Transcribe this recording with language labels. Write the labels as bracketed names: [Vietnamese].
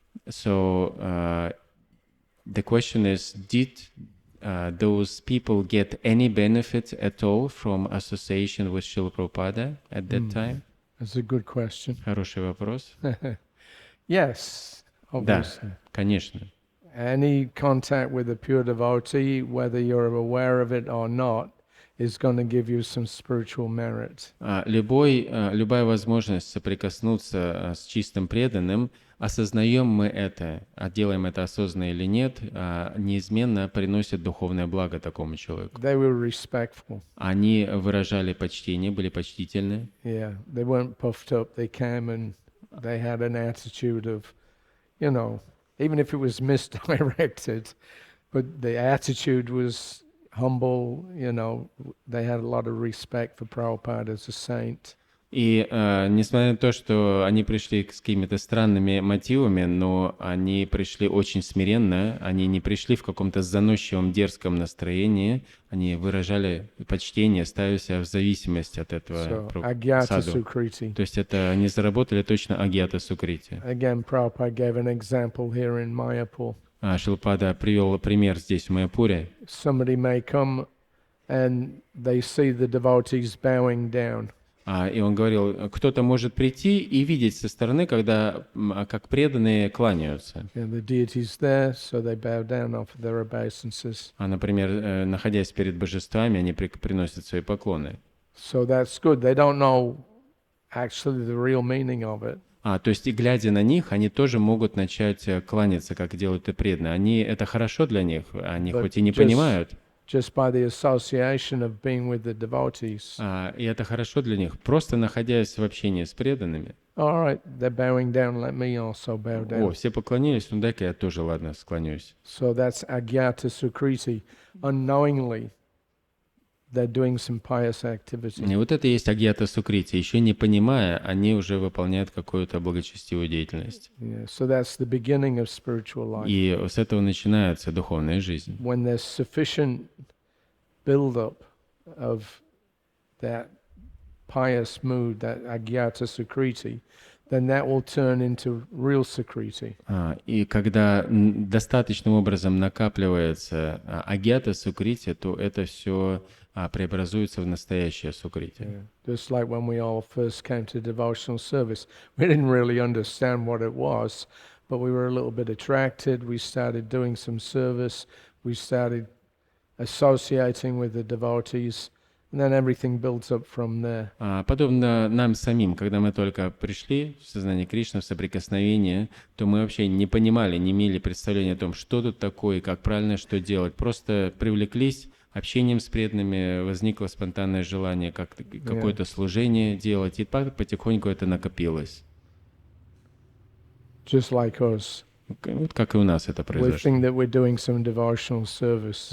[English] So the question is, did those people get any benefit at all from association with Srila Prabhupada at that time? That's a good question. [Russian] Хороший вопрос. [English] Yes, [Russian] Да, [English] obviously. [Russian] конечно. [English] Any contact with a pure devotee, whether you're aware of it or not, is going to give you some spiritual merit. [Russian] Любая возможность соприкоснуться с чистым преданным, осознаем мы это, а делаем это осознанно или нет, неизменно приносит духовное благо такому человеку. [English] They were respectful. [Russian] Они выражали почтение, были почтительны. [English] Yeah, they weren't puffed up. They came and they had an attitude of, you know, even if it was misdirected, but the attitude was humble, you know, they had a lot of respect for Prabhupada as a saint. [Russian] И несмотря на то, что они пришли с какими-то странными мотивами, но они пришли очень смиренно, они не пришли в каком-то заносчивом, дерзком настроении, они выражали почтение, ставя себя в зависимость от этого [English] So, Agyata [Russian] саду. [English] Sukriti. [Russian] То есть это они заработали точно агьята сукрити. [English] Again, Prabhupada gave an example here in Mayapur. [Russian] Шилпада привел пример здесь, в Майяпуре. [English] Somebody may come and they see the devotees bowing down. [Russian] И он говорил, кто-то может прийти и видеть со стороны, когда как преданные кланяются. [English] The deity's there, so they bow down, offer their obeisances. [Russian] Например, находясь перед божествами, они приносят свои поклоны. [English] So that's good. They don't know actually the real meaning of it. [Russian] То есть и глядя на них, они тоже могут начать кланяться, как делают и преданные. Это хорошо для них, они [English] But [Russian] хоть и не [English] just- [Russian] понимают, [English] Just by the association of being with the devotees. [Russian] и это хорошо для них. Просто находясь в общении с преданными. [English] All right, they're bowing down. Let me also bow down. [Russian] Все поклонились, ну дай-ка я тоже, ладно, склонюсь. [English] So that's Agyata Sukriti. Unknowingly, they're doing some pious activity. [Russian] И вот это и есть агьята сукрити. Еще не понимая, они уже выполняют какую-то благочестивую деятельность. [English] Yeah, so that's the beginning of spiritual life. [Russian] И с этого начинается духовная жизнь. [English] When there's sufficient build-up of that pious mood, that Agyata Sukriti, then that will turn into real Sukriti. [Russian] И когда достаточным образом накапливается агьята сукрити, то это все преобразуется в настоящее сукрити. [English] Yeah. Just like when we all first came to devotional service, we didn't really understand what it was, but we were a little bit attracted. We started doing some service. We started associating with the devotees, and then everything builds up from there. [Russian] Подобно нам самим, когда мы только пришли в сознание Кришны, в соприкосновение, то мы вообще не понимали, не имели представления о том, что тут такое, как правильно что делать. Просто привлеклись общением с преданными, возникло спонтанное желание какое-то служение делать, и потихоньку это накопилось. [English] Just like us. [Russian] Вот как и у нас это [English] We [Russian] произошло. [English] think that we're doing some devotional service.